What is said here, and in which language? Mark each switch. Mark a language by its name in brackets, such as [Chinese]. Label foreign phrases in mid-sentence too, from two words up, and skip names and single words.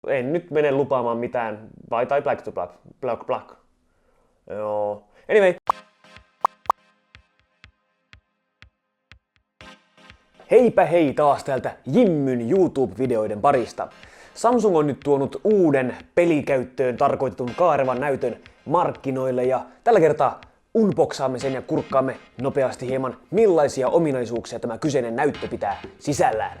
[Finnish] En nyt mene lupaamaan mitään. [English] Tai black to black. Black. [Finnish] Joo. Anyway. Heipä hei taas täältä Jimmyn YouTube-videoiden parista. Samsung on nyt tuonut uuden pelikäyttöön tarkoitetun kaarevan näytön markkinoille ja tällä kertaa unboxaamme sen ja kurkkaamme nopeasti hieman millaisia ominaisuuksia tämä kyseinen näyttö pitää sisällään.